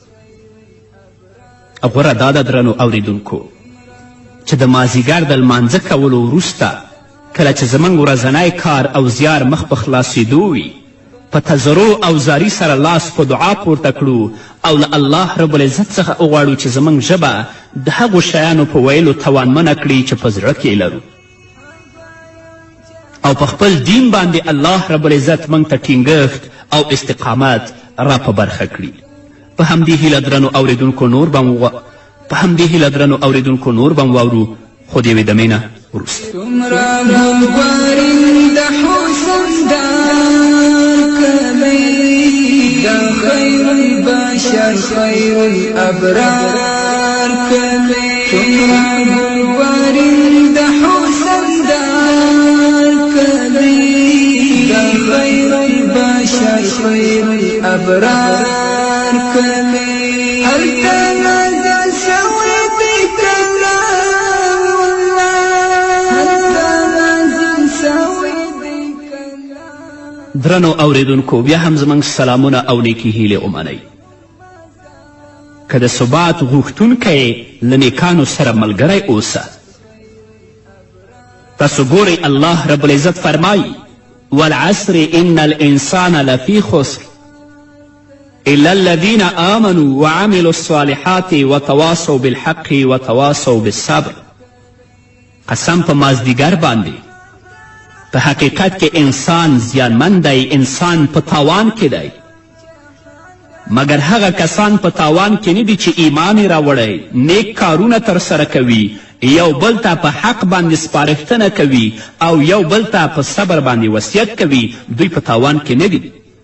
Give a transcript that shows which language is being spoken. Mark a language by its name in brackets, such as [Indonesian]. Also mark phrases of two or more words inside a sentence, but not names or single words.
[Pashto] غوره دا ده درنو اوریدونکو چې د مازدیګر د لمانځه کولو وروسته کله چې زموږ ورځنی کار او زیار مخ په خلاصېدو وي، په تضرع او زاری سره لاس په دعا پورته کړو او له [Arabic] الله رب العزت [Pashto] څخه وغواړو چې زموږ ژبه د هغو شیانو په ویلو توانمنه کړي چې په زړه کې لرو، او په خپل دین باندې [Arabic] الله رب العزت [Pashto] موږ ته ټینګښت او استقامت را په برخه کړي. په همدې هیله درنو اوریدونکو نور به واورو، خو د یوې دمې نه وروسته. [Arabic] خير البشر خير الأبرار تمرض الورد حسن دار خير البشر خير الأبرار هل تنازل سويت كلام الله هل تنازل سويت كلام. [Pashto] درنو اوریدونکو، بیا هم زموږ سلامونه او نیکې هیلې ومنئ. که د ثبات غوښتونکی له نیکانو سره ملګری اوسه. تاسو ګورئ [Arabic] الله رب العزت فرمایي والعصر ان الانسان لفی خسر الا الذین آمنوا وعملوا الصالحات وتواصوا بالحق وتواصوا بالصبر. [Pashto] قسم په مازدیګر باندې په حقیقت کې انسان زیانمن دی، انسان په تاوان کې دی، مګر هغه کسان په تاوان کې نه دي چې ایمان یې راوړی، نیک کارونه ترسره کوي، یو بل ته په حق باندې سپارښتنه کوي او یو بل ته په صبر باندې وصیت کوي، دوی په تاوان کې نه دي.